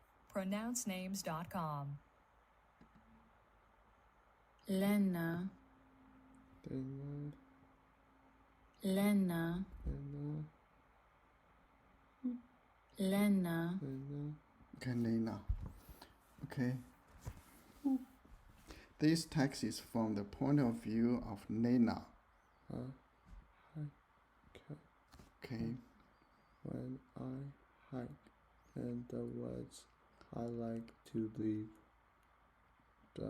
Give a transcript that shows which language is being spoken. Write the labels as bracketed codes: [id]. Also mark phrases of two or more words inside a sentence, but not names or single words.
[en] pronouncenames.com. Lena, Lena, Lena, Lena, Lena, Lena. Okay, Lena. Okay. This text is from the point of view of Lena. Okay. When I hike in the woods, I like to leave the